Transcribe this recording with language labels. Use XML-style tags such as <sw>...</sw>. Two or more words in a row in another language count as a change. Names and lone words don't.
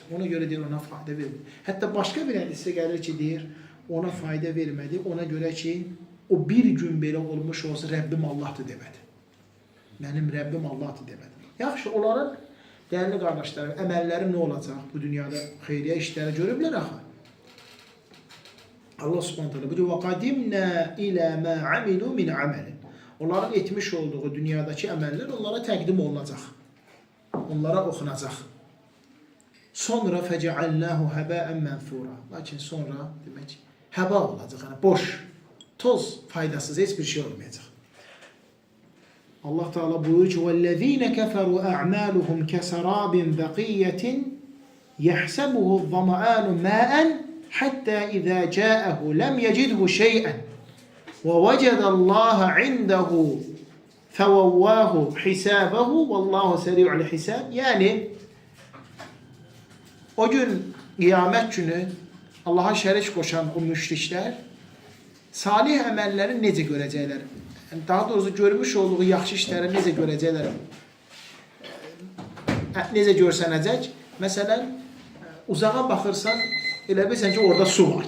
<az>Ona görə deyir, ona fayda vermir. Hətta başqa bir hədisdə gəlir ki, deyir, ona fayda vermədi. Ona görə ki, o bir gün belə olmuş olsa, Rəbbim Allahdır demədi. Mənim Rəbbim Allahdır demədi. Yaxşı, onların dəyərli qardaşlarım, əməlləri nə olacaq? Bu dünyada xeyriyyə işləri görüblər axı.</az> <ar>الله سبحانه وتعالى buyuruyor, وَقَدِمْنَا إِلَى مَا عَمِلُوا مِنْ عَمَلٍ.</ar> <az>Onların etmiş olduğu dünyadakı əməllər onlara təqdim olunacaq. Onlara oxunacaq.</az> <ar>Sonra فجعلناه هباء منثورا.</ar> <az>Lakin sonra demək həba olacaq, yəni boş, toz, faydasız, heç bir şey olmayacaq. Allah Teala buyurur ki:</az> <ar>"والذين كفروا أعمالهم كسراب بقيعة يحسبه الظمآن ماء حتى إذا جاءه لم يجده شيئا ووجد الله عنده فوفاه حسابه والله سريع الحساب."</ar> <az>Yani o gün kıyamet günü Allah'a şərik qoşan o müşriklər salih əməlləri necə görəcəklər? Yəni, daha doğrusu görmüş olduğu yaxşı işləri necə görəcəklər? Necə görsənəcək? Məsələn, uzağa baxırsan, elə bilsən ki, orada su var.</az>